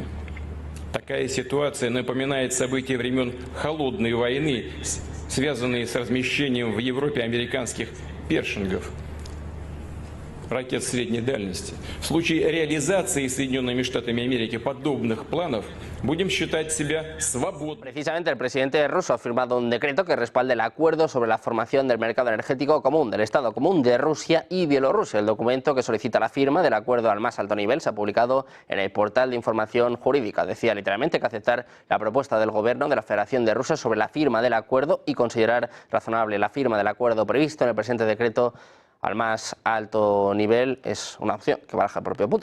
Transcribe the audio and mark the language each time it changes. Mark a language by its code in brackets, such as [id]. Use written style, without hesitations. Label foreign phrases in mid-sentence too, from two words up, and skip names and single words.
[ru] Такая ситуация напоминает события времен Холодной войны, связанные с размещением в Европе американских першингов, ракет средней дальности. В случае реализации Соединенными Штатами Америки подобных планов будем считать себя свободным. [es] Precisamente el presidente ruso ha firmado un decreto que respalda el acuerdo sobre la formación del mercado energético común, del Estado común de Rusia y Bielorrusia. El documento que solicita la firma del acuerdo al más alto nivel se ha publicado en el portal de información jurídica. Decía literalmente que aceptar la propuesta del gobierno de la Federación de Rusia sobre la firma del acuerdo y considerar razonable la firma del acuerdo previsto en el presente decreto al más alto nivel es una opción que baraja el propio Putin.